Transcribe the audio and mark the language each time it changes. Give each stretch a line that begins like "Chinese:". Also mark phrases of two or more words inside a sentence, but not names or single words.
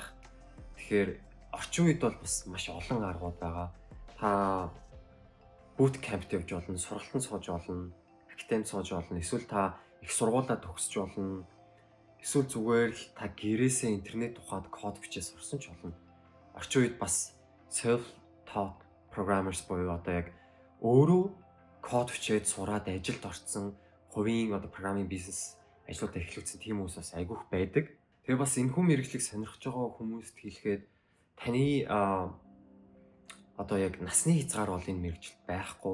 Mongolian: Тэгэхээр орчин үед бол бас маш олон аргууд байгаа. Та bootcamp явж болно, сургалтанд сууж болно, академид сууж болно, эсвэл та их сургуулаа төгсөж болно. Эсвэл зүгээр л та гэрээсээ интернет ухаад код бичиж сурсан ч болно. Орчин үед бас
English: self-taught programmers
Mongolian: буюу одоо яг өөрөө код бичээд сураад ажилд орсон хувийн одоо программын бизнес ажлуудаа эхлүүлсэн тийм хүмүүс бас айгүйх байдаг. Тэгээ бас энэ хүн мэргэжлийг сонирхож байгаа хүмүүст хэлэхэд таны одоо яг насны хязгаар бол энэ мэргэжилд байхгүй.